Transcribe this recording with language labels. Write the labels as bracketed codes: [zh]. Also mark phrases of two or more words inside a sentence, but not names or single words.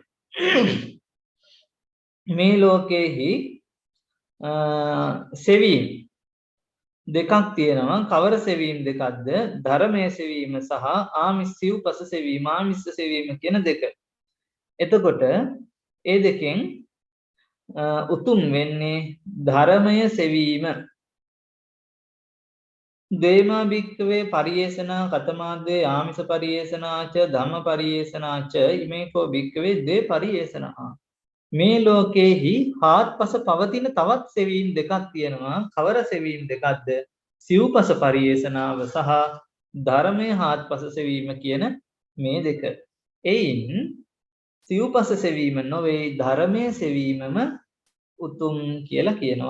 [si] මේ ලෝකෙහි සෙවීම් දෙකක් තියෙනවා. කවර සෙවීම් දෙකක්ද? ධර්මයේ සෙවීම සහ ආමිස සිව්පස සෙවීම, ආමිස සෙවීම කියන දෙක. එතකොට ඒ දෙකෙන් උතුම් වෙන්නේ ධර්මය සෙවීම. [pi] දේමා භික්කවේ පරියේෂනා කතමාද්වේ ආමිස පරියේෂනාච ධම්ම පරියේෂනාච ඉමේකෝ භික්කවේ ද්වේ පරියේෂනා. [si] මේ ලෝකෙහි හාත්පස පවතින තවත් සෙවීම් දෙකක් තියෙනවා. කවර සෙවීම් දෙකක්ද? සිව්පස පරියේෂනාව සහ ධර්මයේ හාත්පස සෙවීම කියන මේ දෙක. එයින් සිව්පස සෙවීම නොවේ ධර්මයේ සෙවීමම උතුම් කියලා කියනවා.